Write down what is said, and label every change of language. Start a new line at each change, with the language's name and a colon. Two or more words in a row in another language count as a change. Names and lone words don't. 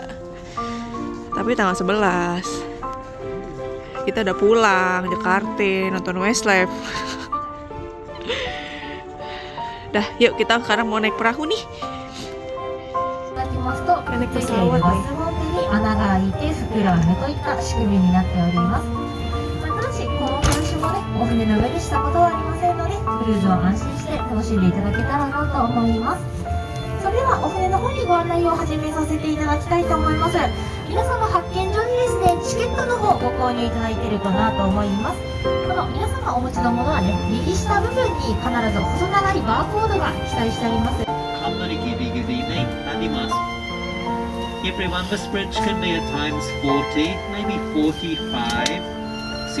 Indonesian: Tapi tanggal 11. Kita udah pulang Jakarta nonton Westlife. Dah, yuk kita sekarang mau naik perahu nih. Naik pesawat nih.
Japanese: 穴が開いて膨らむといった仕組みになっております。ただしこの監視もね、お船の上でしたことはありませんので、クルーズを安心して楽しんでいただけたらなと思います。それではお船の方にご案内を始めさせていただきたいと思います。皆様発見所にですね、チケットの方ご購入いただいているかなと思います。この皆様お持ちのものはね、右下部分に必ず細長いバーコードが記載してあります。
English: Everyone, this bridge can be at times 40, maybe 45,